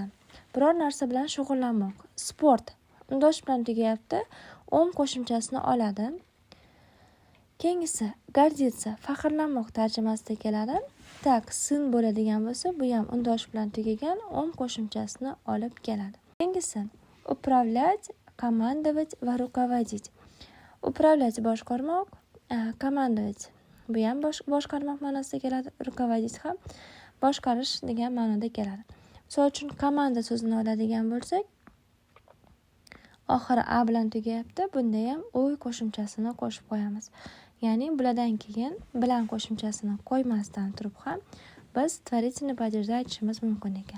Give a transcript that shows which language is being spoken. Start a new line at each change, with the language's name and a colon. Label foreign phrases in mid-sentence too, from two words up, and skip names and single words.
Uzbek: Biror narsa bilan shug'ullanmoq. Sport. Undosh bilan tugayapti, qo'shimchasini oladi. Keyingisi гордиться. Faxrlanmoq tarjimasida keladi.
Russian: Так, сын
Uzbek: bo'ladigan bo'lsa, bu ham undosh bilan tugagan qo'shimchasini olib keladi. Keyingisi
Russian: управлять, командовать
Uzbek: va руководить. Управлять boshqarmoq, командовать bu ham boshqarmoq ma'nosida keladi. Rukovodить ham boshqarish degan ma'noda keladi. Misol uchun komanda so'zini oladigan bo'lsak, oxiri a bilan tugayapti. Bunda ham o'y qo'shimchasini qo'shib qo'yamiz. Ya'ni bulardan keyin bilan qo'shimchasini qo'ymasdan turib ham biz
Russian: творительный падежda
Uzbek: aytishimiz mumkin ekan.